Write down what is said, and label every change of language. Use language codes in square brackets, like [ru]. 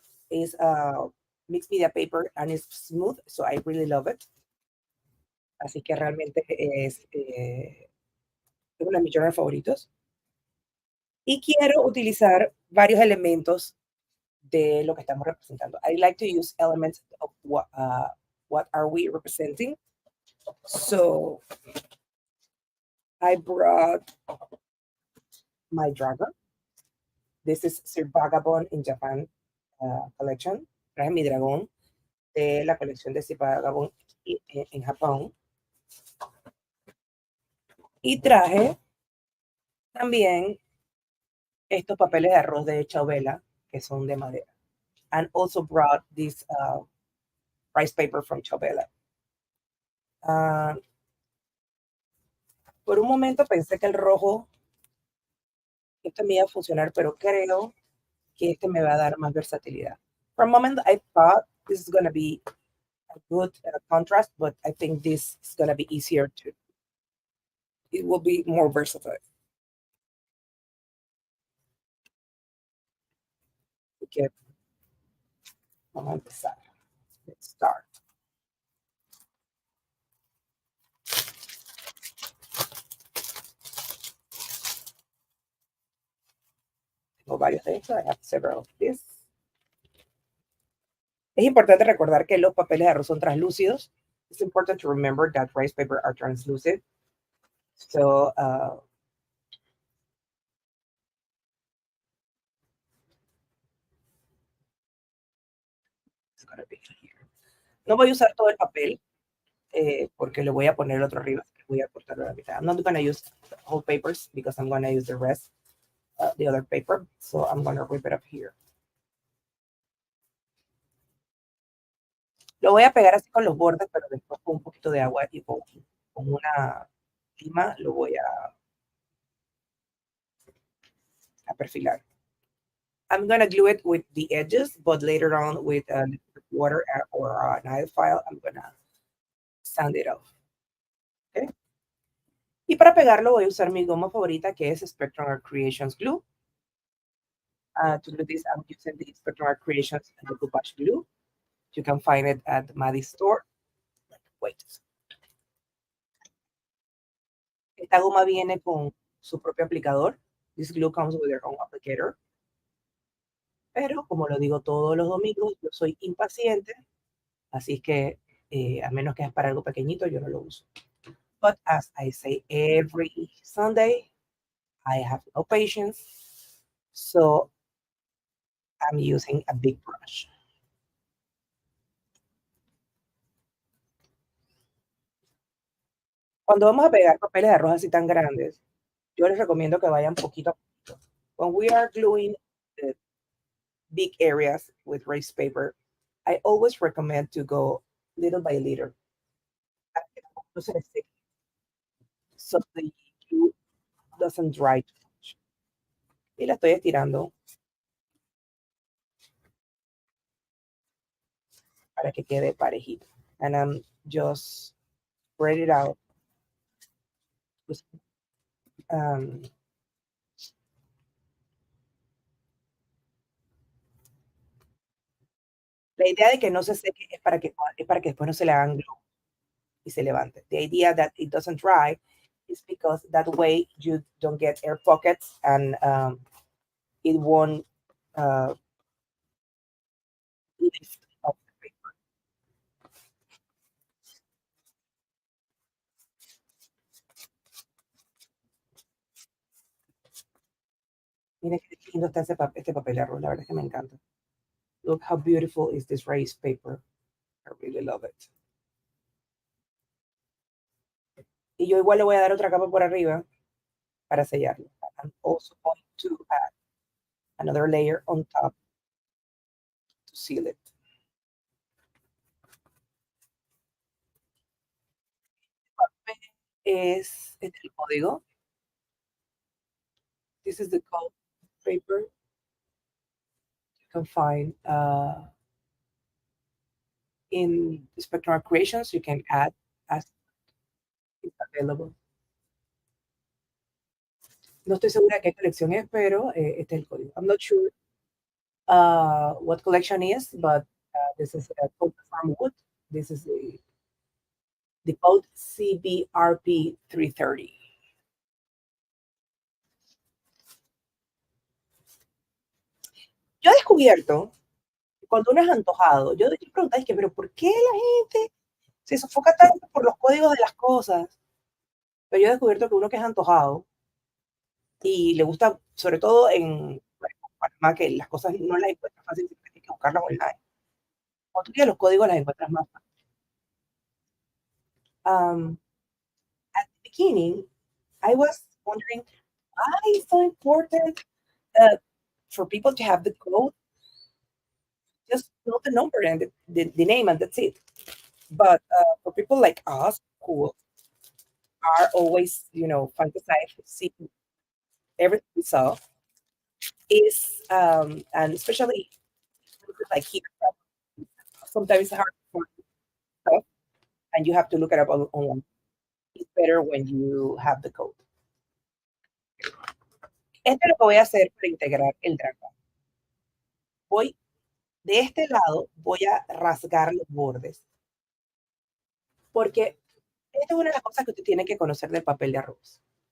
[en] Is mixed media paper and it's smooth, so I really love it. [es] Así que realmente es uno de mis journals favoritos. Y quiero utilizar varios elementos de lo que estamos representando. [en] I like to use elements of what are we representing. So I brought my dragon. This is Sir Vagabond in Japan collection. [es] Traje mi dragón de la colección de Sir Vagabond en Japón. Y traje también estos papeles de arroz de Chovela, que son de madera. [en] And also brought this rice paper from Chovela. [es] Por un momento pensé que el rojo, esto me iba a funcionar, pero creo que este me va a dar más versatilidad. [en] For a moment, I thought this is going to be a good contrast, but I think this is going to be easier to, it will be more versatile. [es] Okay. Vamos a empezar. [en] Let's start. [es] Tengo varios de estos. [en] I have several of this. [es] Es importante recordar que los papeles de arroz son translúcidos. [en] It's important to remember that rice paper are translucent. So, it's gonna be here. [es] No voy a usar todo el papel porque le voy a poner el otro arriba. Voy a cortarlo a la mitad. [en] I'm not going to use whole papers because I'm going to use the rest, the other paper. So I'm going to rip it up here. [es] Lo voy a pegar así con los bordes, pero después con un poquito de agua y con una lima lo voy a perfilar. [en] I'm going to glue it with the edges, but later on with water or an nail file, I'm going to sand it off. Okay. [es] Y para pegarlo voy a usar mi goma favorita que es Spectrum Art Creations Glue. [en] To do this, I'm using the Spectrum Art Creations Decoupage Glue. You can find it at Maddie's store. Wait. [es] Esta goma viene con su propio aplicador. [en] This glue comes with their own applicator. [es] Pero como lo digo todos los domingos, yo soy impaciente, así que a menos que es para algo pequeñito, yo no lo uso. [en] But as I say every Sunday, I have no patience, so I'm using a big brush. [es] Cuando vamos a pegar papeles de arroz así tan grandes, yo les recomiendo que vayan poquito a poquito. [en] When we are gluing the big areas with rice paper, I always recommend to go little by little. So the glue doesn't dry too much. [es] Y la estoy estirando para que quede parejito. [en] And I'm just spread it out. [es] Um, la idea de que no se seque es para que después no se le hagan glue y se levante. [en] The idea that it doesn't dry is because that way you don't get air pockets and it won't lift up the paper. [es] Miren qué lindo está este papel de arroz, la verdad es que me encanta. [en] Look how beautiful is this rice paper. I really love it. [es] Y yo igual le voy a dar otra capa por arriba para sellarlo. [en] I'm also going to add another layer on top to seal it. [es] Este es el código. [en] This is the code paper. You can find in Spectrum Creations. You can add as it's available. [es] No estoy segura de qué colección es, pero este es el código. [en] I'm not sure what collection is, but this is a code from wood. This is the code CBRP 330. [es] Yo he descubierto que cuando uno es antojado, yo te preguntáis que, pero ¿por qué la gente se sofoca tanto por los códigos de las cosas? Pero yo he descubierto que uno que es antojado y le gusta, sobre todo en bueno, Panamá, que las cosas no las encuentras fácil, siempre tienes que buscarlas online. Cuando tú tienes los códigos, las encuentras más fácil. [en] At the beginning, I was wondering why it's so important uh, for people to have the code, just know the number and the name, and that's it. But for people like us who are always, fantasizing, seeing everything we saw, is and especially like here, sometimes it's hard to find stuff, and you have to look it up online. It's better when you have the code. [es] Esto es lo que voy a hacer para integrar el dragón. Voy de este lado, voy a rasgar los bordes, porque esta es una de las cosas que usted tiene que conocer del papel de arroz.